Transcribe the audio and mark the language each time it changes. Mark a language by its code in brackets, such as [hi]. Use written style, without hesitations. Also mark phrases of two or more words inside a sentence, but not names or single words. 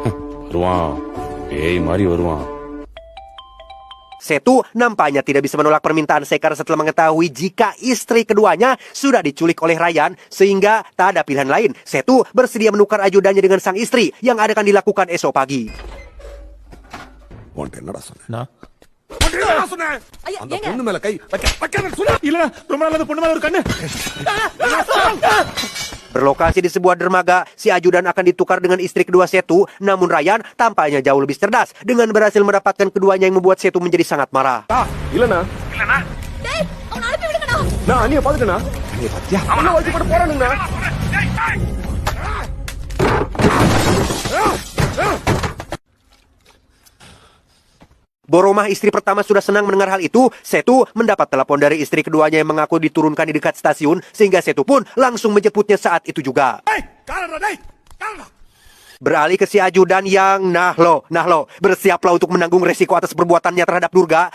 [id] Setu nampaknya tidak bisa menolak permintaan Sekar setelah mengetahui jika istri keduanya sudah diculik oleh Ryan, sehingga tak ada pilihan lain. Setu bersedia menukar ajudannya dengan sang istri yang akan dilakukan esok pagi. Nah. [ta] ஐயா, ஏங்க? பொண்ணு மேல கை இல்ல ரொம்ப நாள் பொண்ணு மேல ஒரு கண்ணு. [id] Berlokasi di sebuah dermaga, si ajudan akan ditukar dengan istri kedua Setu. Namun Ryan tampaknya jauh lebih cerdas dengan berhasil mendapatkan keduanya yang membuat Setu menjadi sangat marah. [ta] இல்லனா டேய், அவனை அனுப்பி விடுங்கடா. நான் அண்ணிய பாத்துட்டேனா அண்ணிய பாத்தியா அவன வச்சு போட போறானுங்க. [id] Boromah istri pertama sudah senang mendengar hal itu. Setu mendapat telepon dari istri keduanya yang mengaku diturunkan di dekat stasiun, sehingga Setu pun langsung menjemputnya saat itu juga. Beralih ke si ajudan yang nah lo, bersiaplah untuk menanggung resiko atas perbuatannya terhadap Durga.